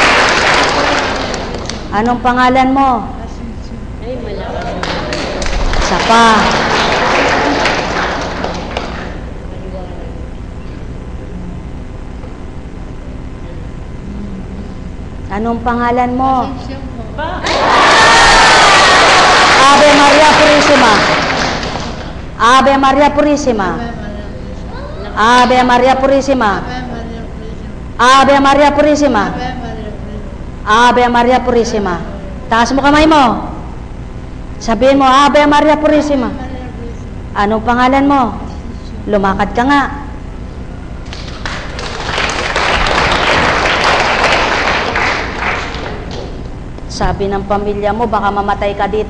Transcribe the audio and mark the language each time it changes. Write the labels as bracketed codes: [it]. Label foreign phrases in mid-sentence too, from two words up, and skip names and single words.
[tl] Anong pangalan mo? Isa pa. Anong pangalan mo? [es] Ave Maria Purisima. Ave Maria Purisima. Ave Maria Purisima. Ave Maria Purisima. Ave Maria Purisima. [tl] Taas mo kamay mo. Sabihin mo, [es] Ave Maria Purisima. [tl] Anong pangalan mo? Lumakad ka nga. Sabi ng pamilya mo, baka mamatay ka dito.